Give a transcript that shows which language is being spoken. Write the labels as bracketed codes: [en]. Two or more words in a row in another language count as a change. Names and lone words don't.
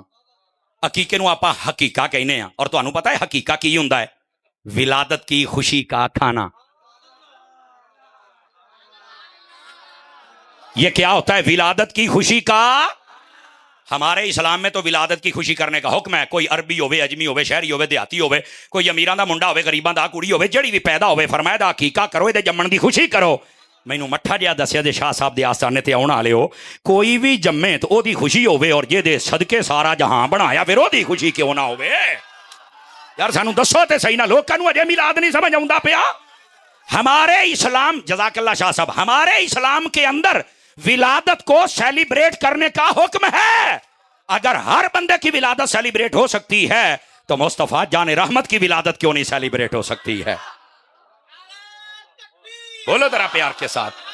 [pa] عقیقے نو آپا حقیقہ کہنے ہیں، اور تو انہوں پتا ہے حقیقہ کی ہوندا ہے؟ [ur] ولادت کی خوشی کا کھانا۔ یہ کیا ہوتا ہے ولادت کی خوشی کا؟ ہمارے اسلام میں تو ولادت کی خوشی کرنے کا حکم ہے، کوئی عربی ہوئے، اجمی ہوئے، شہری ہوئے، دیہاتی ہوئے، کوئی [pa] امیراں دا منڈا ہوئے، غریباں دا کڑی ہوئے، [ur] جڑی بھی پیدا ہوئے، [pa] فرمایا دا حقیقہ کرو، دے جمن دی خوشی کرو۔ مینوں مٹھا جہا دسیا دے شاہ صاحب دے آستانے تے آن والے ہو، کوئی بھی جمے تو او دی خوشی ہوئے، اور جے دے صدقے سارا جہاں بنایا پھر او دی خوشی کیوں نہ ہوئے؟ یار سانو دسو تے صحیح نہ، لوکاں نوں اجے میلاد نہیں سمجھ آوندا پیا۔ [ur] ہمارے اسلام، [ar] جزاک اللہ [ur] شاہ صاحب، ہمارے اسلام کے اندر ولادت کو سیلیبریٹ کرنے کا حکم ہے۔ اگر ہر بندے کی ولادت سیلیبریٹ ہو سکتی ہے تو مصطفیٰ جان رحمت کی ولادت کیوں نہیں سیلیبریٹ ہو سکتی ہے؟ بولو ذرا پیار کے ساتھ۔